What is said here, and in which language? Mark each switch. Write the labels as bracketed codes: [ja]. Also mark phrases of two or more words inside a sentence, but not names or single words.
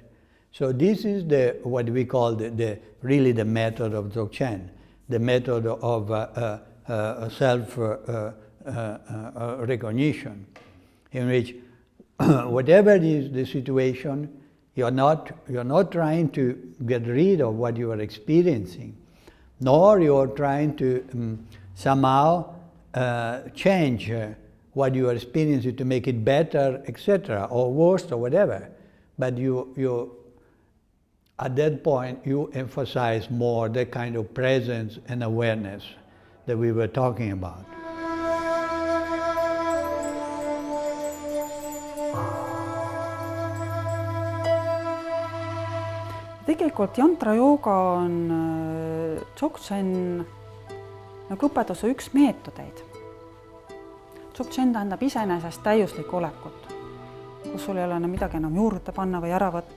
[en] So this is what we call really the method of Dzogchen, the method of self-recognition, in which whatever is the situation, you're not trying to get rid of what you are experiencing, nor you're trying to somehow change what you are experiencing to make it better, etc., or worse, or whatever. But you at that point, you emphasize more the kind of presence and awareness that we were talking about. [et] Tegelikult jantra jooga on Dzogchen nagu õpetuse üks meetodeid. Dzogchen tähendab iseenesest täiuslikku olekut, kus sul ei ole midagi enam juurde panna või ära võtta.